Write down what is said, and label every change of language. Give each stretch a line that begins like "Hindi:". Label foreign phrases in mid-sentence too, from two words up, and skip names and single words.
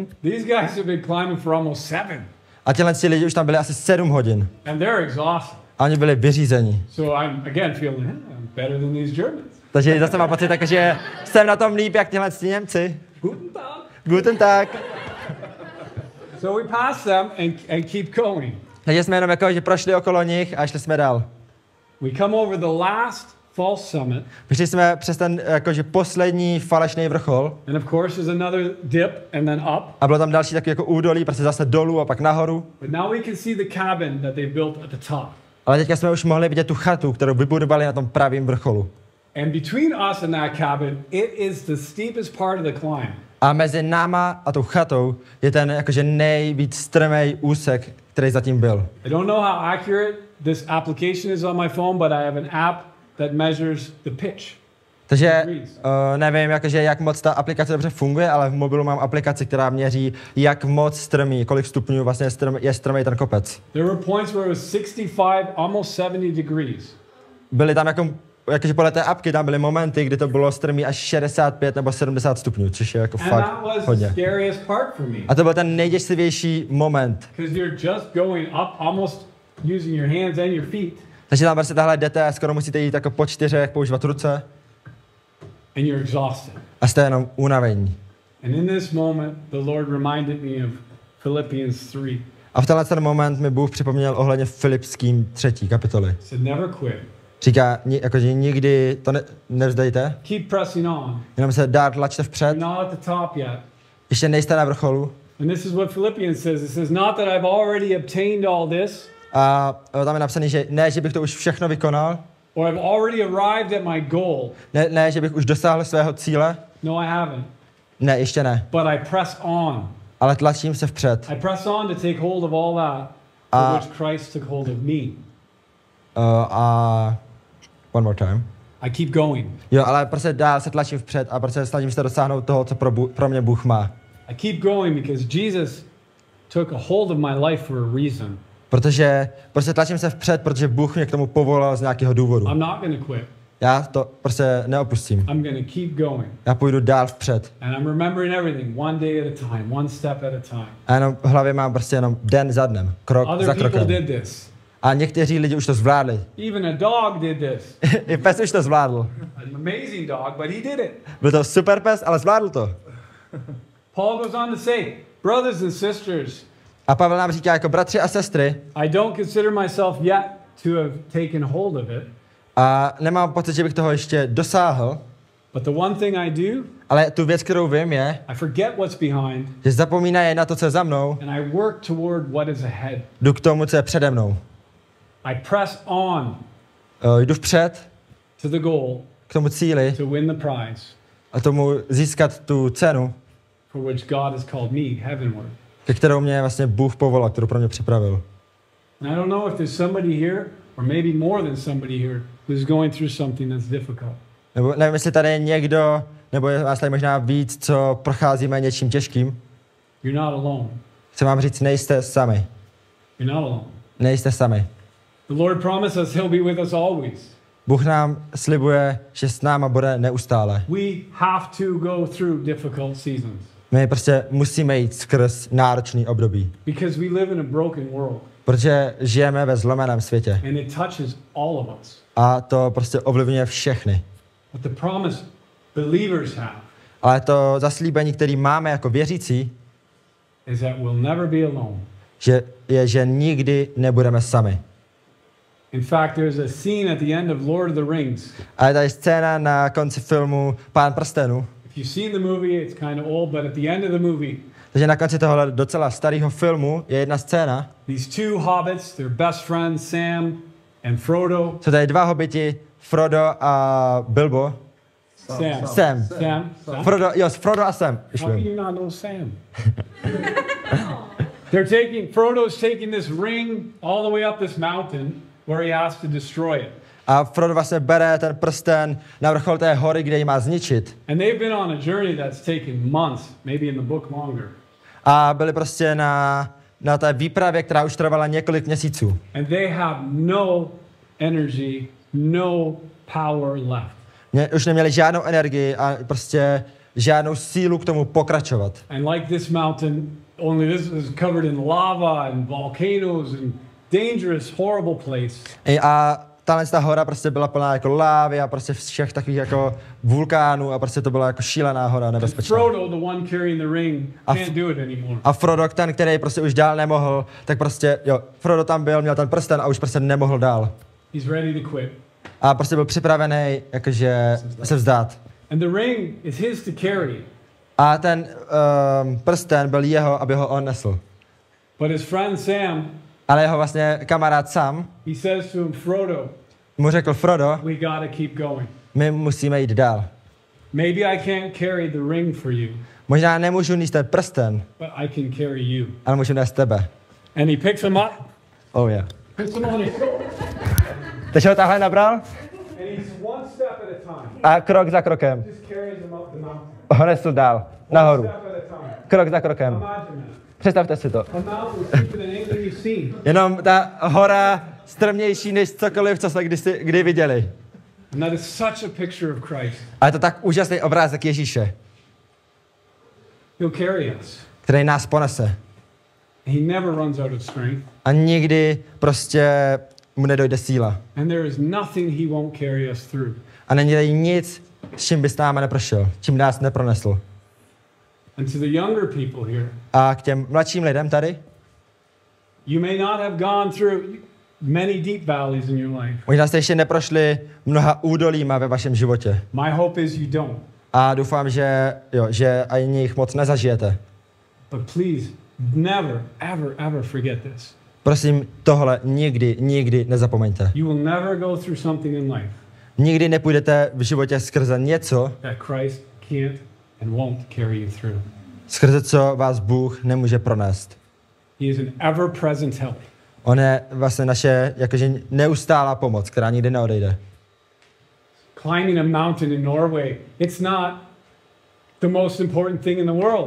English: These guys have been climbing for almost 7,
Czech: A těhle lidi už tam byli asi 7 hodin.
English: and they're exhausted.
Czech: A oni byli vyřízení.
English: So I'm again feeling I'm better than these Germans.
Czech: Takže zase mám pocit tak, že jsem na tom líp, jak tyhle Němci.
German: Guten Tag. Guten Tag.
English: So we passed them and keep going.
Czech: Takže jsme jenom jako, že prošli okolo nich a šli jsme dál.
English: We come over the last false summit,
Czech: Přišli jsme přes ten jakože poslední falešný vrchol
English: and of course there's another dip and then up.
Czech: a bylo tam další takový jako údolí, prostě zase dolů a pak nahoru.
English: But now we can see the cabin that they built at the top.
Czech: Ale teďka jsme už mohli vidět tu chatu, kterou vybudovali na tom pravém vrcholu.
English: And between us and that cabin, it is the steepest part of the climb.
Czech: A mezi náma a tou chatou je ten jakože nejvíc strmý úsek, který zatím byl.
English: I don't know how accurate this application is on my phone, but I have an app that measures the pitch.
Czech: Takže nevím, jakože, jak moc ta aplikace dobře funguje, ale v mobilu mám aplikaci, která měří, jak moc strmý, kolik stupňů vlastně je strmý ten kopec.
English: There were points where it was 65, almost 70 degrees.
Czech: Byly tam jakože podle té apky tam byly momenty, kdy to bylo strmý až 65 nebo 70 stupňů, což je jako
English: And
Czech: fakt
English: that was the
Czech: hodně.
English: scariest part for me.
Czech: A to byl ten nejděsivější moment,
English: Because you're just going up almost using your hands and your feet.
Czech: Takže tam prostě tahle jdete, skoro musíte jít jako po 4, používat ruce.
English: And you're exhausted.
Czech: A jste jenom unavení.
English: And in this moment, the Lord reminded me of Philippians 3.
Czech: A v tenhle ten moment mi Bůh připomněl ohledně Filipským 3. kapitoly.
English: He said, never quit.
Czech: Říká, jakože nikdy to nevzdejte.
English: Keep pressing on.
Czech: Jenom se dál tlačte vpřed.
English: You're not at the top yet.
Czech: Ještě nejste na vrcholu.
English: And this is what Philippians says. It says, not that I've already obtained all this.
Czech: A tam je napsané, že ne, že bych to už všechno vykonal.
English: Or I've already arrived at my goal.
Czech: Ne, že bych už dosáhl svého cíle.
English: No, I haven't.
Czech: Ne, ještě ne.
English: But I press on.
Czech: Ale tlačím se vpřed.
English: I press on to take hold of all that for which Christ took hold of me. One more time. I keep going.
Czech: Jo, ale prostě dál se tlačím vpřed a prostě snažím se dosáhnout toho, co pro mě Bůh má.
English: I keep going because Jesus took a hold of my life for a reason.
Czech: Protože prostě tlačím se vpřed, protože Bůh mě k tomu povolal z nějakého důvodu.
English: I'm not going to quit.
Czech: Já to prostě neopustím.
English: I'm going to keep going.
Czech: Já půjdu dál vpřed.
English: And I'm remembering everything one day at a time, one step at a time.
Czech: A jenom v hlavě mám prostě jenom den za dnem, krok
English: Other
Czech: za
English: people
Czech: krokem.
English: did this.
Czech: A někteří lidi už to zvládli.
English: Even a dog did this.
Czech: I pes už to zvládl.
English: An amazing dog, but he did it.
Czech: Byl to super pes, ale zvládl to.
English: Paul goes on to say, brothers and sisters,
Czech: A Pavel nám říká jako bratři a sestry,
English: I don't consider myself yet to have taken hold of it.
Czech: a nemám pocit, že bych toho ještě dosáhl,
English: But the one thing I do,
Czech: ale tu věc, kterou vím, je,
English: I forget what's behind
Czech: že zapomínají na to, co je za mnou,
English: and I work toward what is ahead.
Czech: jdu k tomu, co je přede mnou.
English: I press on
Czech: Jdu vpřed
English: to the goal
Czech: k tomu cíli
English: to win the prize
Czech: a tomu získat tu cenu,
English: for which God has called me heavenward.
Czech: ke kterou mě vlastně Bůh povolal, kterou pro mě připravil.
English: And I don't know if there's somebody here, or maybe more than somebody here, who's going through something that's difficult.
Czech: Nebo nevím, jestli tady je někdo, nebo je vás tady možná víc, co procházíme něčím těžkým.
English: You're not alone.
Czech: Chci vám říct, nejste sami.
English: You're not alone.
Czech: Nejste sami.
English: The Lord promised us He'll be with us always.
Czech: Bůh nám slibuje, že s náma bude neustále.
English: We have to go through difficult seasons
Czech: My prostě musíme jít skrz náročný období.
English: because we live in a broken world
Czech: Protože žijeme ve zlomeném světě.
English: and it touches all of us.
Czech: A to prostě ovlivňuje všechny.
English: But the promise believers have
Czech: Ale to zaslíbení, které máme jako věřící,
English: is that we'll never be alone.
Czech: že nikdy nebudeme sami.
English: In fact, there's a scene at the end of Lord of the Rings.
Czech: A je tady scéna na konci filmu Pán prstenů.
English: If you've seen the movie, it's kind of old, but at the end of the movie,
Czech: Takže na konci tohohle docela starého filmu je jedna scéna.
English: these two hobbits, their best friends, Sam and Frodo.
Czech: Jsou tady dva hobiti, Frodo a Bilbo. Sam. Sam. Sam? Frodo a Sam.
English: How can you not know Sam? Frodo's taking this ring all the way up this mountain where he has to destroy it.
Czech: A Frodo vlastně bere ten prsten na vrchol té hory, kde ji má zničit.
English: And they've been on a journey that's taken months, maybe in the book longer.
Czech: A byli prostě na té výpravě, která už trvala několik měsíců.
English: And they have no energy, no power left.
Czech: Už neměli žádnou energii a prostě žádnou sílu k tomu pokračovat.
English: And like this mountain, only this is covered in lava and volcanoes and dangerous, horrible place.
Czech: A ta hora prostě byla plná jako lávy a prostě všech takových jako vulkánů a prostě to byla jako šílená hora, nebezpečná.
English: Frodo, the one carrying the ring, can't do it anymore.
Czech: A Frodo, ten, který prostě už dál nemohl, tak prostě, Frodo tam byl, měl ten prsten a už prostě nemohl dál.
English: He's ready to quit.
Czech: A prostě byl připravený, jakože se vzdát.
English: And the ring is his to carry.
Czech: A ten prsten byl jeho, aby ho on nesl.
English: But his friend Sam,
Czech: ale jeho vlastně kamarád Sam,
English: he says to him, Frodo,
Czech: mu řekl, Frodo,
English: we gotta keep going.
Czech: my musíme jít dál.
English: Maybe I can't carry the ring for you,
Czech: Možná nemůžu nést ten prsten,
English: but I can carry you.
Czech: ale můžu nést tebe.
English: And he picks him up, Oh yeah. puts him on his shoulders,
Czech: Takže ho takhle nabral
English: and he's one step at a time.
Czech: a krok za krokem
English: Just carries him up the mountain.
Czech: ho nesl dál, nahoru.
English: One step at a time.
Czech: Krok za krokem.
English: Imagine that.
Czech: Představte si to.
English: A mountain steeper than anything you've seen.
Czech: Jenom ta hora strmější než cokoliv, co jsme kdy viděli.
English: And that is such a picture of Christ.
Czech: A je to tak úžasný obrázek Ježíše,
English: He'll carry us.
Czech: který nás ponese.
English: He never runs out of strength.
Czech: A nikdy prostě mu nedojde síla.
English: And there is nothing he won't carry us through.
Czech: A není tady nic, s čím by s námi neprošel, čím nás nepronesl.
English: And to the younger people here,
Czech: A k těm mladším lidem tady,
English: you may not have gone through many deep valleys in your life.
Czech: možná jste ještě neprošli mnoha údolíma ve vašem životě.
English: My hope is you don't.
Czech: A doufám, že ani jich moc nezažijete.
English: But please, never, ever forget this.
Czech: Prosím, tohle nikdy nezapomeňte.
English: You will never go through something in life
Czech: Nikdy nepůjdete v životě skrze něco,
English: that Christ can't and won't carry you through.
Czech: skrze co vás Bůh nemůže pronést.
English: He is an ever-present help.
Czech: On je vlastně naše jakože neustálá pomoc, která nikdy neodejde.
English: Climbing a mountain in Norway, it's not the most important thing in the world.